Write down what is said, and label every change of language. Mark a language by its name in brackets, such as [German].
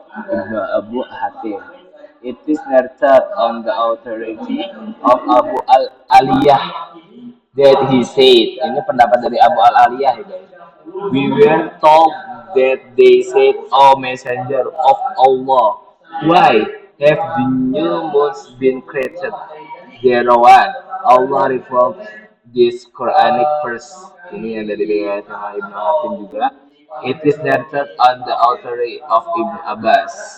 [English] Ibnu Abu Hatim. It is narrated on the authority of Abu Al-Aliyah that he said, [Indonesian] ini pendapat dari Abu Al-Aliyah ya. [English] We were told that they said, O messenger of Allah, why have the new moons been created? Thereon Allah revealed this Quranic verse. [Indonesian] Ini yang dari riwayat Ibnu Hatim juga. [English] It is narrated on the authority of Ibnu Abbas.